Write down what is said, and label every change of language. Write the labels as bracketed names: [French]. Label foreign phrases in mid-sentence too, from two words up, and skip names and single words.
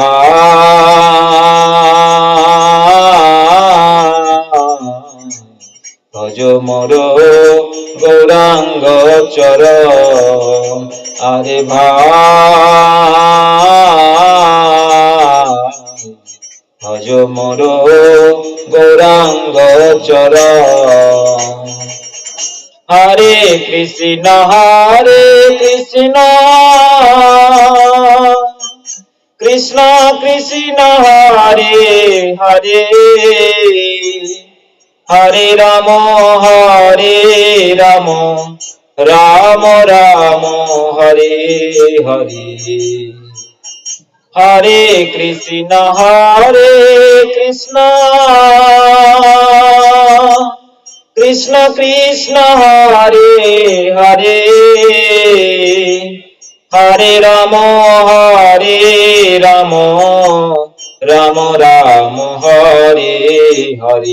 [Bangla] ভাই ভজ মোর গৌরাঙ্গ চরণ, আরে ভাই ভজ মোর গৌরাঙ্গ চরণ। [Sanskrit] হরে কৃষ্ণ কৃষ্ণ কৃষ্ণ হরে হরে, হরে রাম রাম রাম হরে হরে। হরে কৃষ্ণ কৃষ্ণ কৃষ্ণ হরে হরে, হরে রাম রাম রাম হরে হরে।